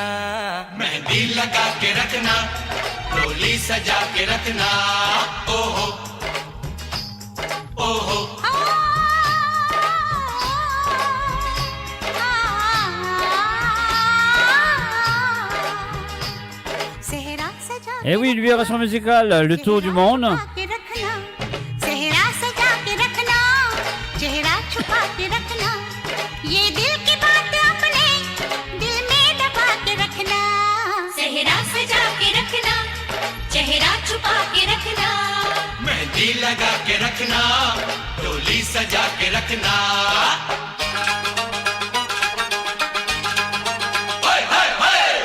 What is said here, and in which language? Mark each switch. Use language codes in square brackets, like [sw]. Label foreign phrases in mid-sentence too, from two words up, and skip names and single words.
[hi] मेहंदी लगा के रखना डोली सजा के रखना ओहो ओहो सेहरा सजा [fr] Et oui, libération musicale, le tour du monde. [hi] के रखना सेहरा सजा के रखना चेहरा छुपा के रखना ये दिल की बात अपने दिल में दबा के रखना सेहरा सजा के रखना चेहरा छुपा के रखना मेहंदी लगा के रखना डोली सजा के रखना हाय हाय हाय